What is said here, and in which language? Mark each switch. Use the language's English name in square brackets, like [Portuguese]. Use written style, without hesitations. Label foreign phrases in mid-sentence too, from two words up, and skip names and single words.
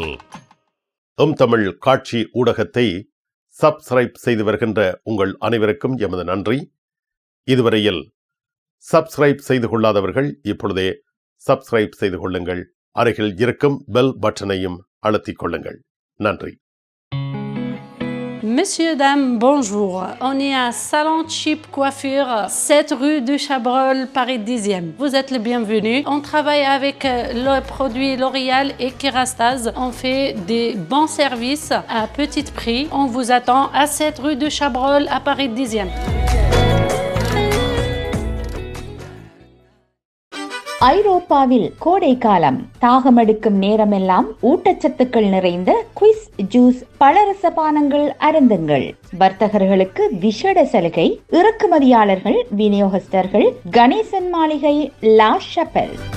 [Tamil] தமிழ் காட்சி ஊடகத்தை சப்ஸ்கிரைப் செய்து வருகின்ற உங்கள் அனைவருக்கும் எமது நன்றி. இதுவரையில் சப்ஸ்கிரைப் செய்து கொள்ளாதவர்கள் இப்பொழுதே சப்ஸ்கிரைப் செய்து கொள்ளுங்கள். அருகில் இருக்கும் [English] bell button [Tamil] அழுத்திக் கொள்ளுங்கள். நன்றி. [French] Messieurs, dames, bonjour. On est à Salon Chip Coiffure, 7 rue du Chabrol, Paris 10e. Vous êtes le bienvenu. On travaille avec le produit L'Oréal et Kerastase. On fait des bons services à petit prix. On vous attend à 7 rue du Chabrol, à Paris 10e. [Tamil] ஐரோப்பாவில் கோடை காலம், தாகமெடுக்கும் நேரமெல்லாம் ஊட்டச்சத்துக்கள் நிறைந்த குவிஸ் ஜூஸ் பழரச பானங்கள் அருந்துங்கள். வர்த்தகர்களுக்கு விசேட சலுகை. இறக்குமதியாளர்கள், விநியோகஸ்தர்கள் கணேசன் மாளிகை, லா ஷப்பேல்.